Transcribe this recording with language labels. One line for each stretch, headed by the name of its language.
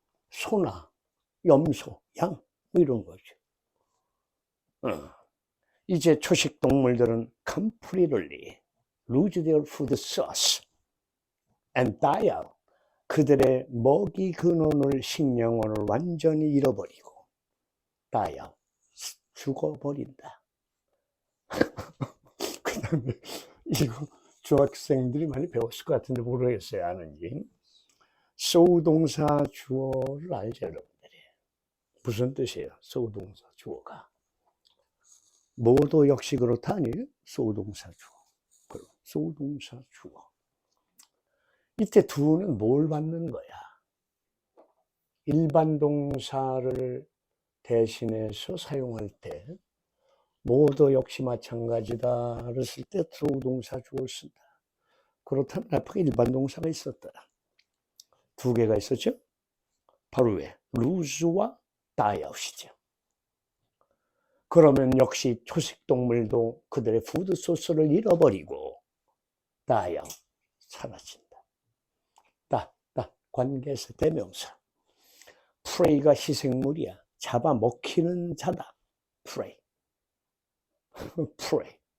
Korean: 소나 염소, 양, 뭐 이런 거죠. 이제 초식 동물들은
English: completely lose their food source and die out.
Korean: 그들의 먹이 근원을 식량원을 완전히 잃어버리고
English: die out,
Korean: 죽어버린다. 그 다음에 이거 중학생들이 많이 배웠을 것 같은데 모르겠어요. 아는지. 소동사 주어를 알죠, 여러분들이. 무슨 뜻이에요? 소동사 주어가. 뭐도 역시 그렇다 아니에요? 소동사 주어. 소동사 주어. 이때 do는 뭘 받는 거야? 일반 동사를 대신해서 사용할 때 뭐도 역시 마찬가지다 그랬을 때 소동사 주어를 쓴다. 그렇다면 앞에 일반 동사가 있었다. 두 개가 있었죠? 바로 왜? luse와 die out이죠. 그러면 역시 초식동물도 그들의 푸드 소스를 잃어버리고
English: die out,
Korean: 사라진다. 관계에서 대명사. prey가 희생물이야. 잡아먹히는 자다. prey. prey.